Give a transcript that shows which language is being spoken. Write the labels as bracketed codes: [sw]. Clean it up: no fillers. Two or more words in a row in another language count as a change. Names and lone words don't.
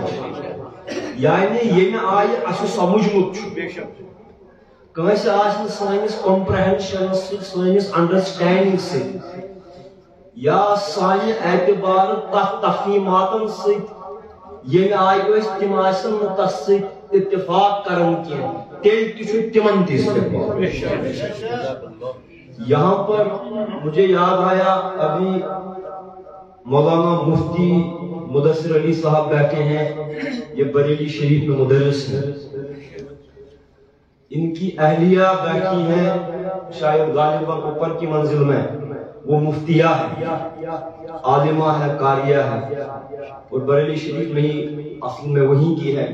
[ks] یعنی ییٚمہِ آیہِ اَسہِ سمجھمُت چھُ کٲنٛسہِ آسہِ نہٕ سٲنِس کمپرہینشنس سۭتۍ سٲنِس انڈرسٹینڈنگ سۭتۍ یا سانہِ اعتبارٕ تتھ تفہیٖماتن سۭتۍ ییٚمہِ آیہِ أسۍ تِم آسن نہٕ تس سۭتۍ اتفاق کران کینٛہہ تیٚلہِ تہِ چھُ تِمن تہِ استقبال. [ur] یہاں پر مجھے یاد آیا ابھی مولانا مفتی مدثر علی صاحب بیٹھے ہیں، یہ بریلی شریف میں مدرس ہیں. ان کی اہلیہ بیٹھی ہیں شاید غالباً اوپر کی منزل میں، وہ مفتیہ ہے، عالمہ ہے، قاریہ ہے، اور بریلی شریف میں ہی اصل میں وہیں کی ہے.